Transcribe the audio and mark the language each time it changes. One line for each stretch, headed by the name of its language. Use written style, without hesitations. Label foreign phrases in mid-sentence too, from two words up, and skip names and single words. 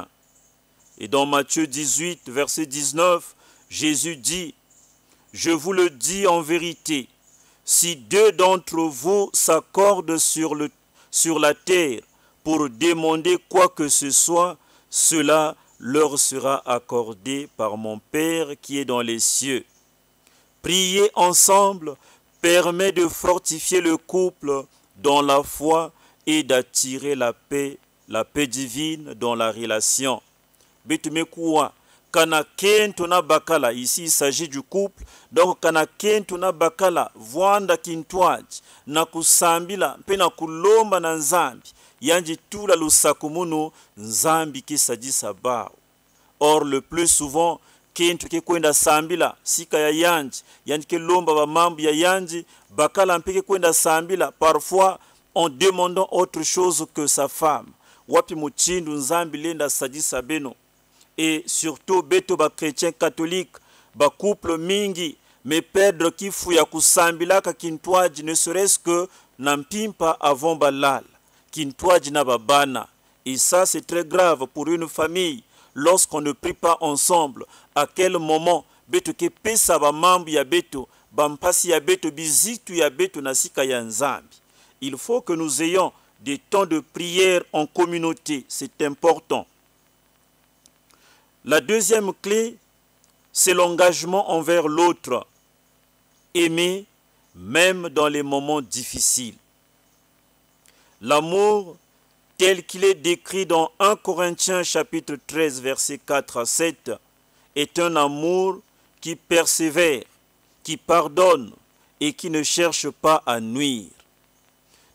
French: Et dans Matthieu 18, verset 19, Jésus dit: je vous le dis en vérité, si deux d'entre vous s'accordent sur la terre pour demander quoi que ce soit, cela leur sera accordé par mon Père qui est dans les cieux. Prier ensemble permet de fortifier le couple dans la foi et d'attirer la paix divine dans la relation.
Kituba (Democratic Republic of Congo): Betumekuwa kana kentuna bakala,
French: ici il s'agit du couple, donc
Kituba (Democratic Republic of Congo): kana kentuna bakala voanda kintwaji na kusambila mpe na kulomba na nzambi yanji tula lusakumunu nzambi kisajisa bao.
French: Or le plus souvent
Kituba (Democratic Republic of Congo): kentu ke kwenda sambila sika ya yanji ke lomba ba mambu ya yanji bakala mpeke kwenda sambila
French: parfois en demandant autre chose que sa femme.
Kituba (Democratic Republic of Congo): Wapi muchindu nzambi lenda sajisa beno.
French: Et surtout
Kituba (Democratic Republic of Congo): beto ba chrétien catholique ba couple mingi me perdre kifu ya kusambilaka kintwaji
French: ne serait-ce que
Kituba (Democratic Republic of Congo): nampimpa avant balal kintwaji na babana.
French: Et ça c'est très grave pour une famille lorsqu'on ne prie pas ensemble. À quel moment
Kituba (Democratic Republic of Congo): beto ke pesa ba mambu ya beto bampasi ya beto bizitu ya beto na sika ya nzambi.
French: Il faut que nous ayons des temps de prière en communauté, c'est important. La deuxième clé, c'est l'engagement envers l'autre. Aimer même dans les moments difficiles. L'amour, tel qu'il est décrit dans 1 Corinthiens chapitre 13, versets 4 à 7, est un amour qui persévère, qui pardonne et qui ne cherche pas à nuire.